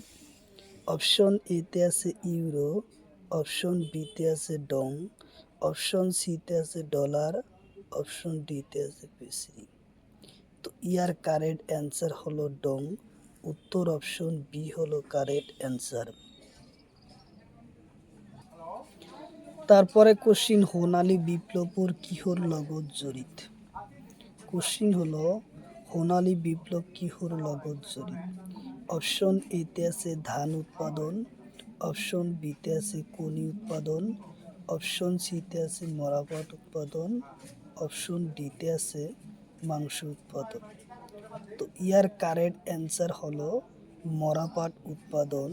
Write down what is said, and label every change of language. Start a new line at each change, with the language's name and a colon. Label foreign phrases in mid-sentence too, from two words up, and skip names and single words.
Assamese: অপশন এতে আছে ইউরো, অপশন বিতে আছে ডং, অপশন সিতে আছে ডলার, অপশন ডিতে আছে পেসি। তো ইয়ার
English: correct answer
Assamese: হলো ডং। উত্তর অপশন বি হলো
English: correct answer.
Assamese: তারপরে কোশ্চিন সোণালী বিপ্লবর কিহর লগত জড়িত? কোশ্চিন হলো সোণালী বিপ্লব কিহর লগত জড়িত? অপশন এতে আছে ধান উৎপাদন, অপশন বিতে আছে কণী উৎপাদন, অপশন সিতে আছে মরাপাট উৎপাদন, অপশন ডিতে আছে মাংস উৎপাদন। তো ইয়ার
English: correct answer
Assamese: হলো মরাপাট উৎপাদন।